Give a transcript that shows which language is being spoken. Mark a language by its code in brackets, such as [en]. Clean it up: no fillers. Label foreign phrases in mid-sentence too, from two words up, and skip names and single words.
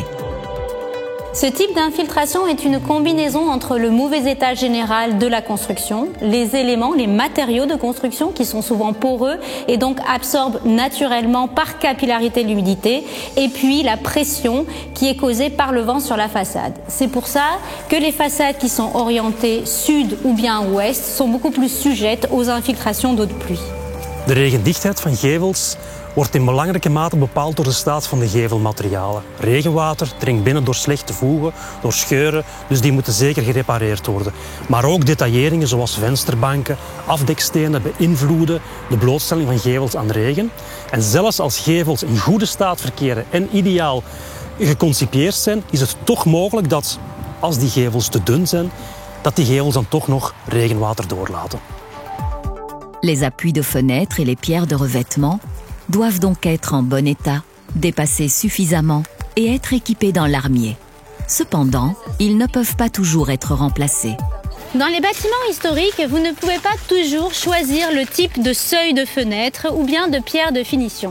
[fr] Ce type d'infiltration est une combinaison entre le mauvais état général de la construction, les éléments, les matériaux de construction qui sont souvent poreux et donc absorbent naturellement par capillarité l'humidité, et puis la pression qui est causée par le vent sur la façade. C'est pour ça que les façades qui sont orientées sud ou bien ouest sont beaucoup plus sujettes aux infiltrations d'eau de pluie. [nl] De regendichtheid van gevels wordt in belangrijke mate bepaald door de staat van de gevelmaterialen. Regenwater dringt binnen door slechte voegen, door scheuren, dus die moeten zeker gerepareerd worden. Maar ook detailleringen zoals vensterbanken, afdekstenen beïnvloeden de blootstelling van gevels aan regen. En zelfs als gevels in goede staat verkeren en ideaal geconcipeerd zijn, is het toch mogelijk dat, als die gevels te dun zijn, dat die gevels dan toch nog regenwater doorlaten. [fr] Les appuis de fenêtres et les pierres de revêtement doivent donc être en bon état, dépassés suffisamment et être équipés dans l'armier. Cependant, ils ne peuvent pas toujours être remplacés. Dans les bâtiments historiques, vous ne pouvez pas toujours choisir le type de seuil de fenêtre ou bien de pierre de finition.